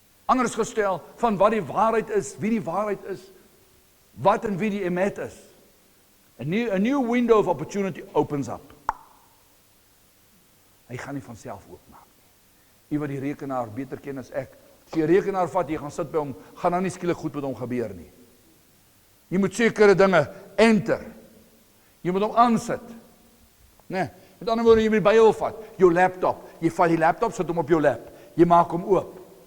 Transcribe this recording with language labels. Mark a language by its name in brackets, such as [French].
[Afrikaans] Anders gestel, van wat die waarheid is, wie die waarheid is, wat en wie die emet is. [English] A new window of opportunity opens up. [Afrikaans] Hy gaan nie van self oopmaak nie. U wat die rekenaar beter ken as ek, as jy 'n rekenaar vat, jy gaan sit by hom, gaan dan nie skielik goed met hom gebeur nie. Jy moet sekere dinge enter. Jy moet hom aansit. Nee, met ander woorde, jy moet die Bybel vat, jou laptop. Jy vat die laptop, sit hom op jou lap. Jy maak hom oop.